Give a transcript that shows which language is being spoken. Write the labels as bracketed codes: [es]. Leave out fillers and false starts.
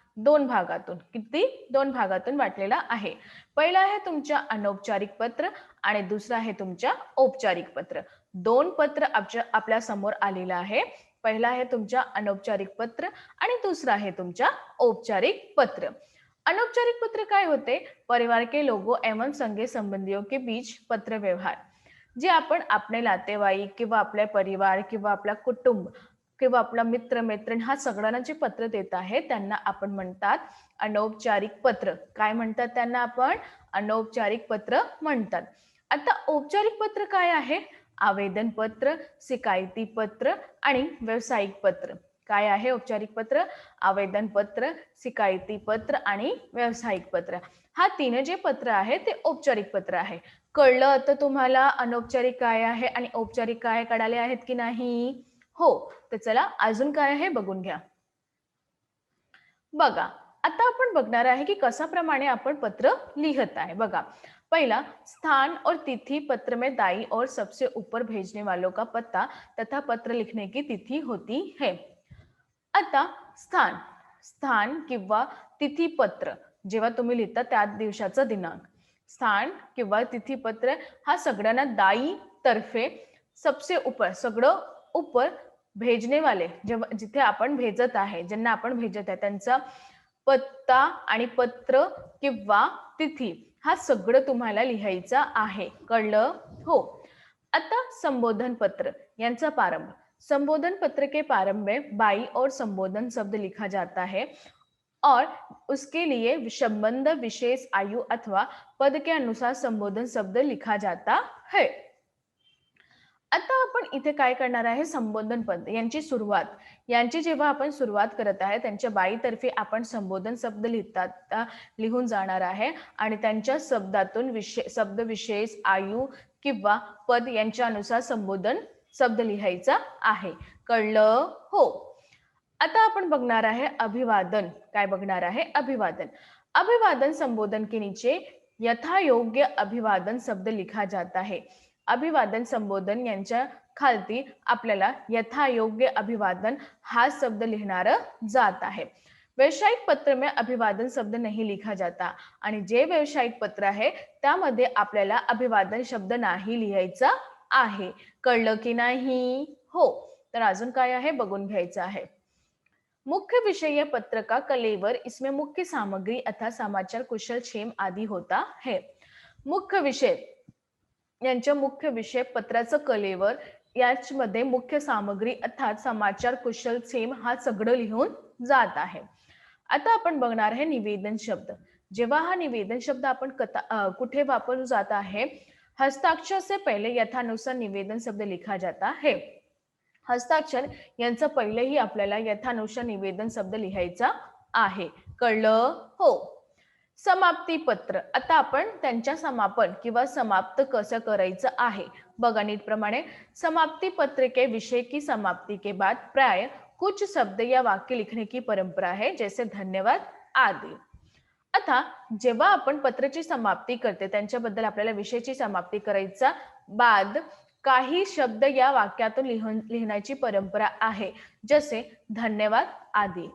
[mr] दोन भागातून वाटलेला आहे. पहिला आहे तुमच्या अनौपचारिक पत्र आणि दुसरा आहे तुमच्या औपचारिक पत्र. दोन पत्र आपल्या समोर आलेलं आहे. पहिला है तुमचा अनौपचारिक पत्र आणि दुसरा है तुमचा औपचारिक पत्र. अनौपचारिक पत्र काय होते? [hi] परिवार के लोगों एवं संगे संबंधियों के बीच पत्र व्यवहार. [mr] जे आपण आपले नातेवाईक किंवा आपले परिवार किंवा आपला कुटुंब किंवा आपला मित्र मैत्रीण हा सगळ्यांना जे पत्र देत आहे त्यांना आपण म्हणतात अनौपचारिक पत्र. काय म्हणतात त्यांना आपण? अनौपचारिक पत्र म्हणतात. आता औपचारिक पत्र काय आहे? आवेदन पत्र, शिकायती पत्र आणि व्यावसायिक पत्र. काय आहे औपचारिक पत्र? आवेदन पत्र, शिकायती पत्र आणि व्यावसायिक पत्र. हा तीन जे पत्र आहे ते औपचारिक पत्र आहे. कळलं आता तुम्हाला अनौपचारिक काय आहे आणि औपचारिक काय कळाले आहेत की नाही? हो. तर चला अजून काय आहे बघून घ्या. बघा आता आपण बघणार आहे की कशा प्रमाणे आपण पत्र लिहत आहे. [hi] बघा पहला स्थान और तिथि पत्र में दाई और सबसे ऊपर भेजने वालों का पत्ता तथा पत्र लिखने की तिथि होती है. [mr] आता स्थान किंवा तिथी पत्र जेव्हा तुम्ही लिहिता त्या दिवसाचा दिनांक. स्थान किंवा तिथी पत्र हा सगळ्यांना दाई तर्फे [hi] सबसे ऊपर [mr] सगळं [hi] ऊपर भेजने वाले [mr] जिथे आपण भेजत आहे ज्यांना आपण भेजत आहे त्यांचा पत्ता आणि पत्र किंवा तिथी हा सगळं तुम्हाला लिहायचा आहे. कळलं? हो. आता संबोधन पत्र यांचा प्रारंभ। [hi] संबोधन पत्र के प्रारंभ में बाई और संबोधन शब्द लिखा जाता है और उसके लिए संबंध विशेष आयु अथवा पद के अनुसार संबोधन शब्द लिखा जाता है। [mr] आता आपण इथे काय करणार आहे, संबोधन पद यांची सुरुवात, यांची जेव्हा आपण सुरुवात करत आहे त्यांच्या बाईतर्फे आपण संबोधन शब्द लिहून जाणार आहे आणि त्यांच्या शब्दातून शब्द विशेष आयु किंवा पद यांच्यानुसार संबोधन शब्द लिहायचा आहे। कळलं हो? आता आपण बघणार आहे अभिवादन। काय बघणार आहे? अभिवादन। [hi] अभिवादन संबोधन के नीचे यथायोग्य अभिवादन शब्द लिखा जाता है। [mr] अभिवादन संबोधन यांच्या खालती आपल्याला यथायोग्य अभिवादन हा शब्द लिहिणार जात आहे। [hi] व्यावसायिक पत्र में अभिवादन शब्द नहीं लिखा जाता [mr] आणि जे व्यावसायिक पत्र आहे त्यामध्ये आपल्याला अभिवादन शब्द नाही लिहायचा आहे। कळलं की नाही? हो। तर अजून काय आहे बघून घ्यायचं आहे। [hi] मुख्य विषय पत्र का कलेवर, इसमें मुख्य सामग्री अथवा समाचार कुशल क्षेम आदि होता है। [mr] मुख्य विषय यांच्या मुख्य विषय पत्राचं कलेवर, यामध्ये मुख्य सामग्री अर्थात समाचार कुशल क्षेम हा सगळं लिहून जात आहे। आता आपण बघणार आहे निवेदन शब्द। जेव्हा हा निवेदन शब्द आपण कुठे वापरू जाता है, [hi] हस्ताक्षर से पहले यथानुसार निवेदन शब्द लिखा जाता है। [mr] हस्ताक्षर यांचं पहिलेही आपल्याला यथानुसार निवेदन शब्द लिहायचा आहे। कळलं हो? समाप्ती पत्र। आता आपण त्यांच्या समापन किंवा समाप्त कसं करायचं आहे बघा नीटप्रमाणे। [hi] समाप्ति पत्र के विषय की समाप्ति के बाद प्राय कुछ शब्द या वाक्य लिखने की परंपरा है, जैसे धन्यवाद आदि। [mr] आता जेव्हा आपण पत्राची समाप्ती करते त्यांच्याबद्दल आपल्याला विषयाची समाप्ती करायचा बाद काही शब्द या वाक्यातून लिहिण्याची परंपरा आहे, जसे धन्यवाद आदि।